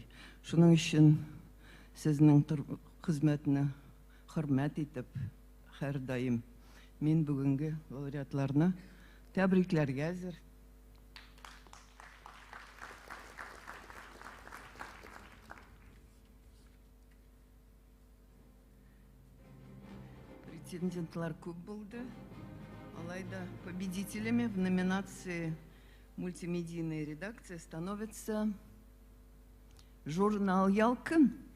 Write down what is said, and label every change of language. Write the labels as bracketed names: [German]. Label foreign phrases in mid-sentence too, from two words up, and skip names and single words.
[Tatar] Шуның өчен сезнең хезмәтне хөрмәт итеп, һәр даим мин бүгенге лауреатларны тәбрикләргә әзер. Претендентлар күп булды. [Russian] Алайда победителями в номинации «Мультимедийная редакция» становится журнал «Ялкын».